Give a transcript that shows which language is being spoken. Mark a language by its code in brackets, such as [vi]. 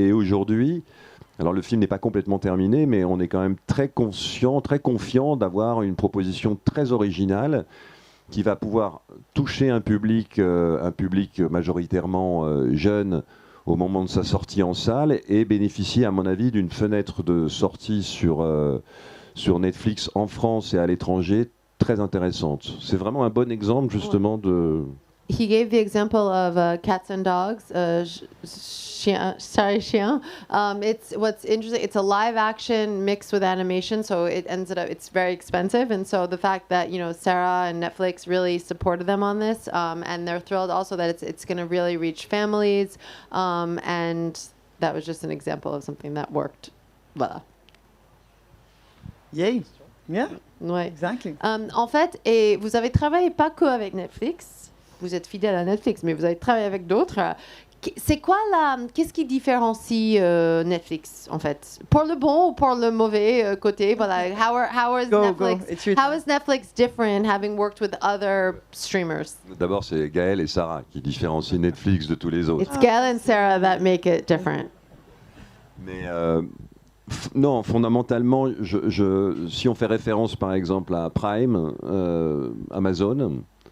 [fr] Et aujourd'hui, alors le film n'est pas complètement terminé, mais on est quand même très conscient, très confiant d'avoir une proposition très originale qui va pouvoir toucher un public majoritairement jeune au moment de sa sortie en salle et bénéficier, à mon avis, d'une fenêtre de sortie sur Netflix en France et à l'étranger très intéressante. C'est vraiment un bon exemple, justement, de... [en] He gave the example of cats and dogs, chien. It's what's interesting. It's a live action mixed with animation, so it ends up it's very expensive. And so the fact that Sara and Netflix really supported them on this, and they're thrilled also that it's going to really reach families, and that was just an example of something that worked. [fr] Voilà. [en] Yay! Yeah. [fr] Ouais. [en] Exactly. [fr] En fait, et vous avez travaillé pas que avec Netflix. Vous êtes fidèle à Netflix, mais vous avez travaillé avec d'autres. C'est quoi qu'est-ce qui différencie Netflix en fait, pour le bon ou pour le mauvais côté? Voilà. [en] How is Netflix different having worked with other streamers? [fr] D'abord, c'est Gaëlle et Sara qui différencient Netflix de tous les autres. [en] It's Gaëlle and Sara that make it different. [fr] Mais non, fondamentalement, si on fait référence par exemple à Prime, Amazon.